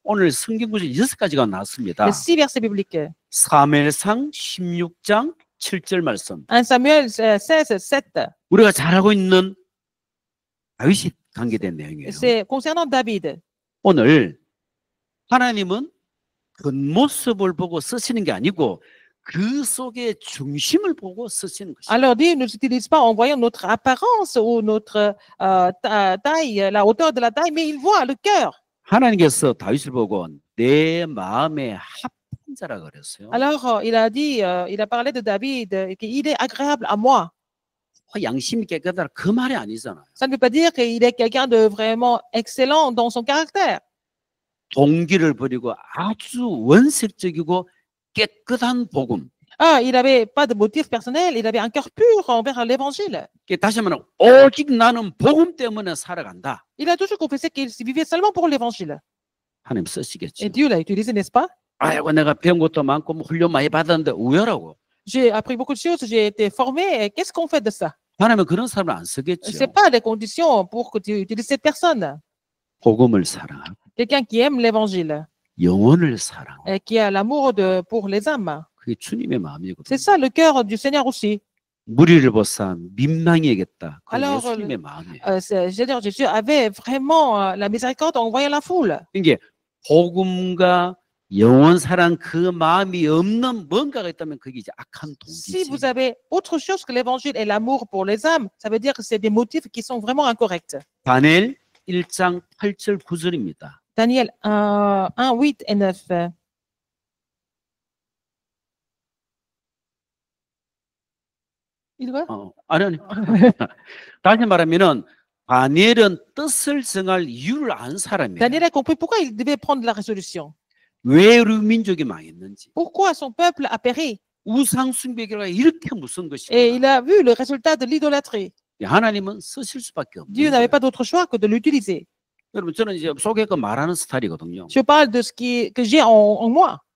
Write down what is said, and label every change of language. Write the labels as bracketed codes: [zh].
[ko] 오늘 성경 구절 6가지가 나왔습니다. [fr] Les 6 versets bibliques. [ko] 사무엘상 16장 7절 말씀. [fr] 1 Samuel 16, 7. [ko] 우리가 잘 알고 있는 다윗이 관계된 내용이에요. [fr] C'est concernant David. [ko] 오늘 하나님은 겉모습을 보고 쓰시는 게 아니고 그 속의 중심을 보고 쓰시는 것입니다. [fr] Alors Dieu ne nous utilise pas en voyant notre apparence ou notre taille, la hauteur de la taille, mais il voit le cœur. [ko] 하나님께서 다윗을 보고 내 마음에 합한 자라 그랬어요. [fr] Alors il a dit, il a parlé de David, qu'il est agréable à moi. [ko] 양심이 깨끗하다 그 말이 아니잖아요. [fr] Ça ne veut pas dire qu'il est quelqu'un de vraiment excellent dans son caractère. [ko] 동기를 버리고 아주 원색적이고 깨끗한 복음. [fr] Ah, il n'avait pas de motif personnel, il avait un cœur pur envers l'évangile. [ko] 다시 말하면 오직 나는 복음 때문에 살아간다. [fr] Il a toujours confessé qu'il vivait seulement pour l'évangile. [ko] 하나님 쓰시겠죠. [fr] Et Dieu l'a utilisé, n'est-ce pas? [ko] 아이고 내가 배운 것도 많고 뭐 훈련 많이 받았는데 우열하고. [fr] J'ai appris beaucoup de choses, j'ai été formé. Et qu'est-ce qu'on fait de ça? [ko] 하나님은 그런 사람을 안 쓰겠죠. [fr] Ce n'est pas les conditions pour que tu utilises cette personne. [ko] 복음을 사랑하고 [fr] Quelqu'un qui aime l'évangile, [ko] 영혼을 사랑하고 [fr] et qui a l'amour pour les âmes. [ko] 그게 주님의 마음이거든요. [fr] C'est ça le cœur du Seigneur aussi. [ko] 무리를 보사 민망히 여겼다. 그 [fr] Alors, [ko] 예수님의 마음이에요. [fr] C'est-à-dire, Jésus avait vraiment la miséricorde en voyant la foule. [ko] 이게 복음과 영원 사랑 그 마음이 없는 뭔가가 있다면 그게 이제 악한 [fr] Si [ko] 동기지. [fr] vous avez autre chose que l'évangile et l'amour pour les âmes, ça veut dire que c'est des motifs qui sont vraiment incorrects. [ko] 다니엘 1장 8절 9절입니다. [fr] Daniel 1, 8 et 9. Il va? [ko] 아니. 다시 말하면은 다니엘은 뜻을 정할 이유를 안 사람이에요. [fr] Daniel a compris pourquoi il devait prendre la résolution. [ko] 왜 우리 민족이 망했는지. [fr] Pourquoi son peuple a péri. [ko] 우상 숭배 결과가 이렇게 무서운 [fr] Et il [ko] 것이구나. [fr] a vu le résultat de l'idolâtrie. [ko] 하나님은 쓰실 수밖에 없는 [fr] Dieu n'avait pas d'autre choix que de l'utiliser. [ko] 여러분 저는 이제 속에서 말하는 스타일이거든요. [fr] Je parle de ce que j'ai en moi.